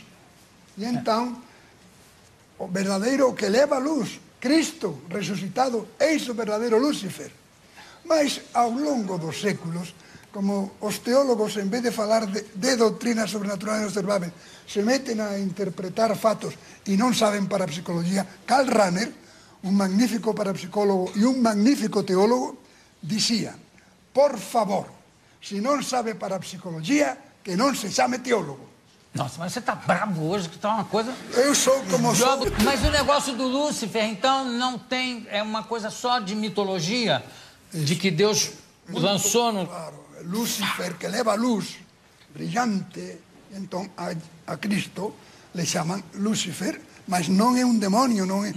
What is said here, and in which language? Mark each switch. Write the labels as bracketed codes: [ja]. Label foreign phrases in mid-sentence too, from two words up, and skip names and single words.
[pt] E então, o verdadeiro que leva a luz, Cristo ressuscitado, eis o verdadeiro Lúcifer. [gl] Mas, ao longo dos séculos, como os teólogos, en vez de falar de doutrina sobrenatural e observável, se meten a interpretar fatos e non saben parapsicologia, Karl Rahner, un magnífico parapsicólogo e un magnífico teólogo, dicía, por favor, se non sabe parapsicologia, que non se chame teólogo. [pt] Nossa, mas você está bravo hoje, que está uma coisa... Eu sou como sou. Mas o negócio do Lúcifer, então, não tem... É uma coisa só de mitologia, de que Deus lançou no... Claro, Lúcifer, que leva luz brilhante, então a Cristo le chamam Lúcifer, mas não é um demônio, não é...